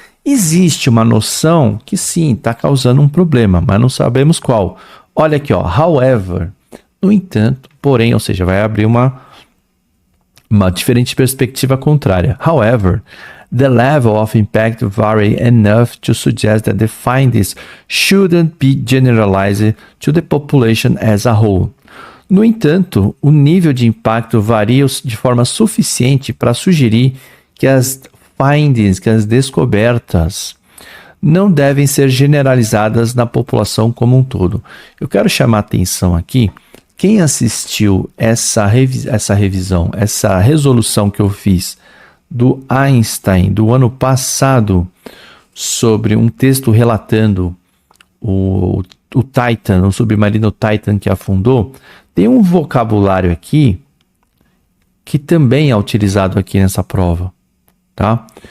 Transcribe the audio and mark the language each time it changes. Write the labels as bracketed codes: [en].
[pt] Existe uma noção que sim, está causando um problema, mas não sabemos qual. Olha aqui, ó, however, no entanto, porém, ou seja, vai abrir uma diferente perspectiva contrária. [en] However, the level of impact vary enough to suggest that the findings shouldn't be generalized to the population as a whole. [pt] No entanto, o nível de impacto varia de forma suficiente para sugerir que as findings, que as descobertas, não devem ser generalizadas na população como um todo. Eu quero chamar a atenção aqui, quem assistiu essa revisão, essa resolução que eu fiz do Einstein do ano passado sobre um texto relatando o Titan, o submarino Titan que afundou, tem um vocabulário aqui que também é utilizado aqui nessa prova, tá?